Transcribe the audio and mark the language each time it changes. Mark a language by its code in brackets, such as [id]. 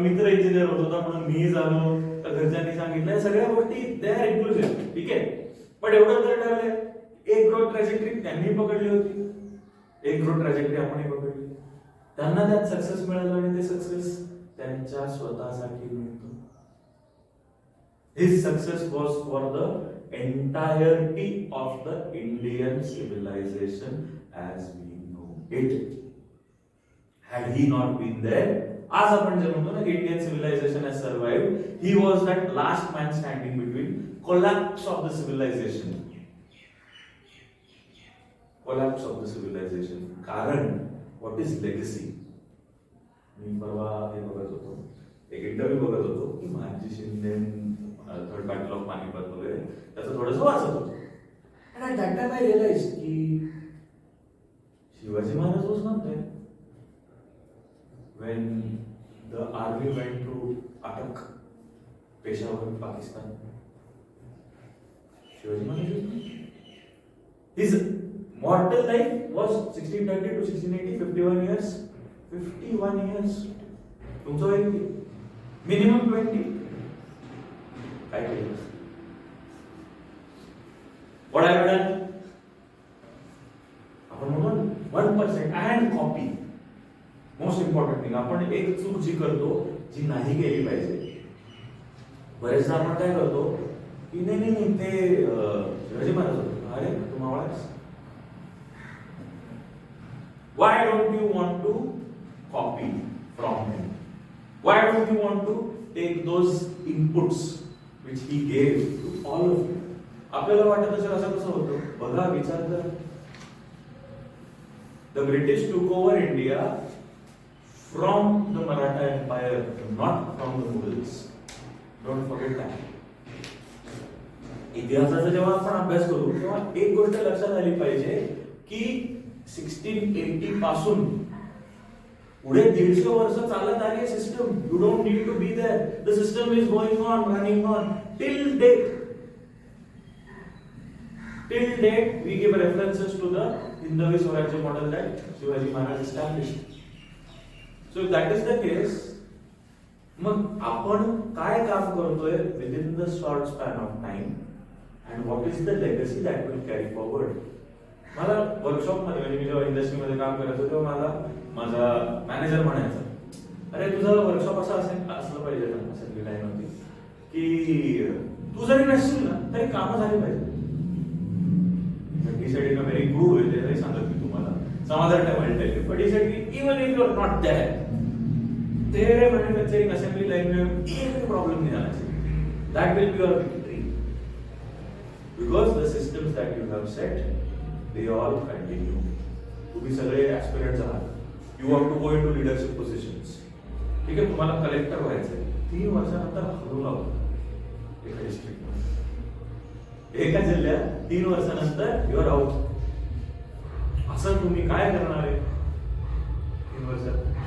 [mr] मित्र इंजिनियर होत होता म्हणून मी झालो, तर घरच्यांनी सांगितलं, या सगळ्या गोष्टी [en] they are inclusive, [mr] ठीक आहे. पण एवढं तर ठरलंय, एक ग्रोथ ट्रॅजेक्टरी त्यांनी पकडली होती, एक ग्रोथ ट्रॅजेक्टरी आपणही पकडली. त्यांना त्यात सक्सेस मिळालं आणि ते सक्सेस त्यांच्या स्वतःसाठी मिळतो. [en] His success was for the entirety of the Indian civilization as we know it. Had he not been there, [mr] आज आपण जे म्हणतो ना, [en] Indian civilization has survived. He was that last man standing between collapse of the civilization. Collapse of the civilization. [mr] कारण [en] what is legacy? [mr] मी परवा हे बघत होतो, एक इंटरव्ह्यू बघत होतो की Mahaji Shinde third battle of Panipat वगैरे त्याचं थोडंसं वाचत होतो. [en] And at that time I realized की Shivaji Maharaj was not there when the army went to attack Peshawar, Pakistan. Shivaji Maharaj, his mortal life was 1630 to 1680, 51 years. [mr] 51 years. तुमचं वय किती? मिनिमम 20. काय केलं? [en] What have you done? [mr] आपण म्हणून 1% and copy. [en] most important thing, [mr] आपण एक चूक जी करतो जी नाही केली पाहिजे. बरेचदा आपण काय करतो की नाही ते शिवाजी महाराज होते, अरे तू मावळास. [en] Why don't you want to copy from him? Why don't you want to take those inputs which he gave to all of you? [mr] आपल्याला वाटत असेल असं कसं होतं, बघा विचार कर. [en] The British took over India from the Maratha Empire, not from the Mughals. Don't forget that. [mr] इतिहासाचा जेव्हा आपण अभ्यास करू तेव्हा एक गोष्ट लक्षात आली पाहिजे की 1680 पासून पुढे 150 वर्ष चालत आली system. [en] You don't need to be there. The system is going on, running on till date. Till date, we give references to the Hindavi Swarajya model that Shivaji Maharaj established. So if that is the case, [mr] मग आपण काय काम करतोय [en] within the short span of time and what is the legacy that will carry forward? [mr] मला workshop मध्ये म्हणजे मी जेव्हा इंडस्ट्रीमध्ये काम करायचो तेव्हा मला माझा मॅनेजर म्हणायचा, अरे तुझं वर्कशॉप असलं पाहिजे ना, असेंब्ली लाईन होती की तू जरी नसशील ना तरी कामं झाली पाहिजे. [en] He said in a very good way, [mr] ते नाही सांगत मी तुम्हाला समाधान ठेवायला, [en] but he said even if you are not there, [hi] तेरे मैन्युफैक्चरिंग असेंबली लाइन में एक भी प्रॉब्लम नहीं आना चाहिए. [en] That will be your victory because the systems that you have set, they all continue. [mr] तुम्ही सगळे एस्पिरंट्स आहात. [en] You have to go into leadership positions. [mr] ठीक आहे, तुम्हाला कलेक्टर व्हायचंय. 3 वर्षानंतर हरवला होता एका डिस्ट्रिक्ट एका जिल्ह्यात 3 वर्षानंतर [en] You're out. [mr] असं तुम्ही काय करणार आहे 3 वर्षात?